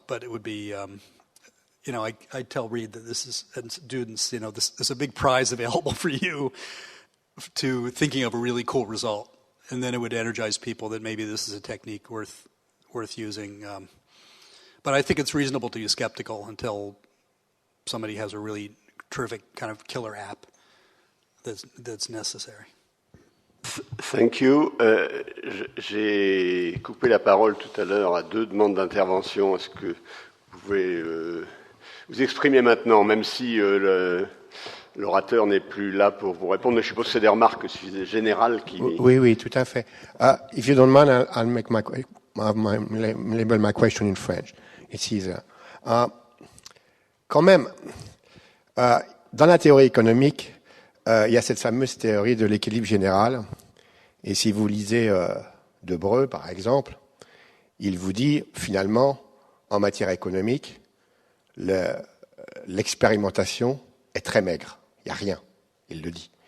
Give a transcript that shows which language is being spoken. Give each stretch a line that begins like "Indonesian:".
English: But it would be, I tell Reed that this is, and students, there's a big prize available for you to thinking of a really cool result. And then it would energize people that maybe this is a technique worth using. But I think it's reasonable to be skeptical until somebody has a really terrific kind of killer app that's necessary. Thank you.
French: J'ai coupé la parole tout à l'heure à 2 demandes d'intervention. Est-ce que vous pouvez vous exprimer maintenant, même si l'orateur n'est plus là pour vous répondre? Mais je suppose que c'est des remarques générales qui... Oui, tout à fait.
English: If you don't mind, I'll make label my question in French. It's easier.
French: Quand même, dans la théorie économique, il y a cette fameuse théorie de l'équilibre général. Et si vous lisez Debreu, par exemple, il vous dit, finalement, en matière économique, l'expérimentation est très maigre. Il n'y a rien. Il le dit.